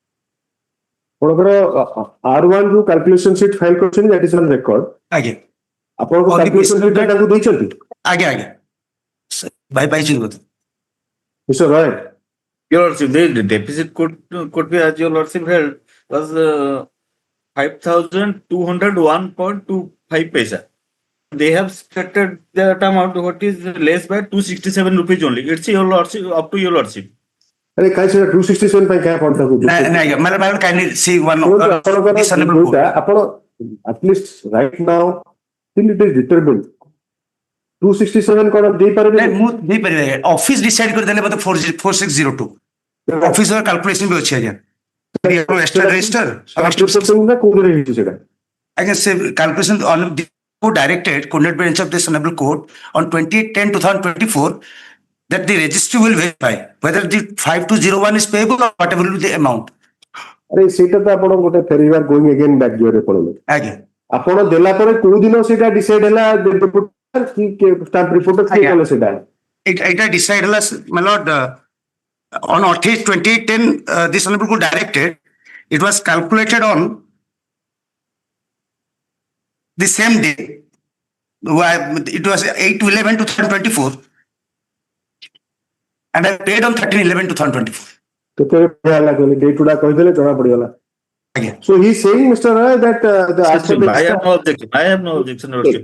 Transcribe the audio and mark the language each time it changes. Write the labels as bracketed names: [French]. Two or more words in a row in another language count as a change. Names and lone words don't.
[Odia] ଆପଣଙ୍କର R1 ଯୋଉ [English] calculation sheet [Odia] ଫାଇଲ କରିଛନ୍ତି [English] that is on record [Odia] ଆଜ୍ଞା ଆପଣଙ୍କ [English] On the calculation basis of [Odia] sheet ଟା [English] that- [Odia] ତାଙ୍କୁ ଦେଇଛନ୍ତି? ଆଜ୍ଞା ଆଜ୍ଞା ପାଇଛନ୍ତି ବୋଧେ। [English] Mr. Roy, Your Lordship, the deficit could be, as your Lordship held, was 5,201.25 paisa. They have stated that amount what is less by 267 rupees only. It's your Lordship, up to your Lordship. [Odia] ଆରେ କାହିଁ ସେଟା 267 ପାଇଁ କାହିଁ ଆପଣ ତାଙ୍କୁ ନାଇଁ ଆଜ୍ଞା [English] madam kindly see one [Odia] ଶୁଣନ୍ତୁ, ଆପଣଙ୍କର [English] dishonorable [Odia] ଯୋଉଟା [English] court. ଆପଣ at least right now still it is determined 267 [Odia] କଣ ଦେଇପାରିବେ? ନାଇଁ ମୁଁ ଦେଇପାରିବି ଆଜ୍ଞା [English] office decide [Odia] କରିଦେଲେ ବୋଧେ 4602 [English] officer calculation [Odia] ବି ଅଛି ଆଜ୍ଞା [English] extra register [Odia] ନା କୋଉଥିରେ ହେଇଛି ସେଟା? ଆଜ୍ଞା ସେ [English] କାଲକୁଲେସନ directed coordinate bench of this honorable court on 28/10/2024 that the registry will verify whether the 5201 is payable or whatever will be the amount. [Odia] ଆରେ ସେଇଟା ତ ଆପଣ ଗୋଟେ ଫେରିବାର [English] going again back gear [Odia] ପଳେଇଲେ। ଆଜ୍ଞା ଆପଣ ଦେଲା ପରେ କୋଉ ଦିନ ସେଇଟା ଡିସାଇଡ ହେଲା [English] stamp report [Odia] କିଏ କଲେ ସେଇଟା? ଏଇଟା ଡିସାଇଡ ହେଲା [English] my lord on 28/10 this honorable court directed it was calculated on the same day. It was 8/11/2024 and I paid on 13/11/2024. [Odia] କେତେବେଳେ ପଡିଗଲା କହିଲେ ଡେଟ୍ ଗୁଡା କହିଦେଲେ ଜଣା ପଡିଗଲା। ଆଜ୍ଞା। [English] So he is saying, Mr. Roy, that the I have no objection. I have no objection, Your Lordship.